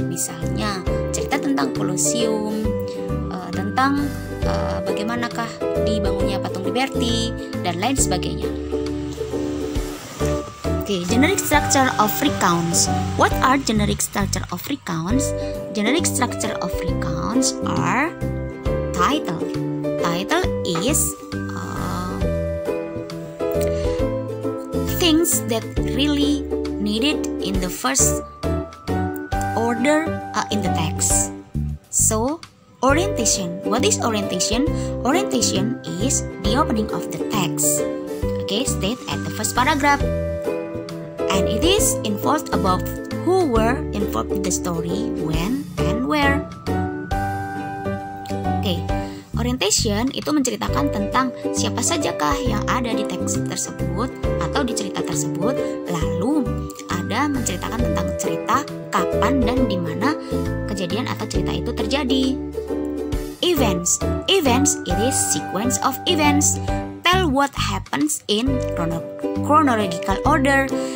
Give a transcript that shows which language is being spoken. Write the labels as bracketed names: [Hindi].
[Indonesian] Misalnya, cerita tentang Colosseum, tentang bagaimanakah dibangunnya patung Liberty, dan lain sebagainya. [English] Okay, generic structure of recounts. What are generic structure of recounts? Generic structure of recounts are title. Title is things that really needed in the first order in the text. So, orientation. What is orientation? Orientation is the opening of the text. Okay, state at the first paragraph. And it is involved about who were involved in the story, when, and where. [Indonesian] Okay, orientation itu menceritakan tentang siapa sajakah yang ada di teks tersebut atau di cerita tersebut. Lalu ada menceritakan tentang cerita, kapan dan di mana kejadian atau cerita itu terjadi. [English] Events. Events, it is sequence of events. Tell what happens in chronological order.